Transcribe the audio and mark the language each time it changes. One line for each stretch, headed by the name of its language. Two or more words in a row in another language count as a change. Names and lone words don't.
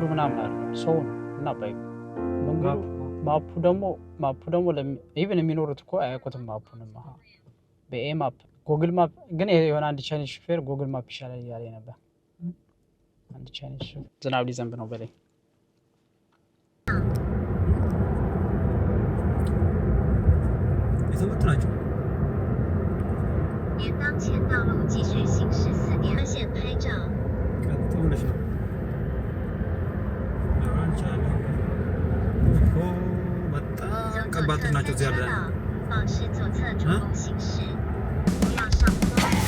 Amharic: ምናምን አለ ሰው እና ባይኩ መንገዱ ማፑ ደግሞ ኢቭን የሚኖሩት እኮ አያውቁትም ማፑንማ። በኤ ማፕ ጉግል ማፕ ግን የሆነ አንድ ቻይኒዝ ሹፌር ጉግል ማፕ ይሻላል እያለ ነበር። አንድ ቻይኒዝ ሹፌር ዝናብ ሊዘንብ ነው በላይ የትምህርት ናቸው።
Chinese: 沿当前道路继续行驶4点2线拍照。
Amharic: በጣም ከባድ ናቸው እዚህ ያለ
Chinese: 保持左侧主动行驶，不要上坡。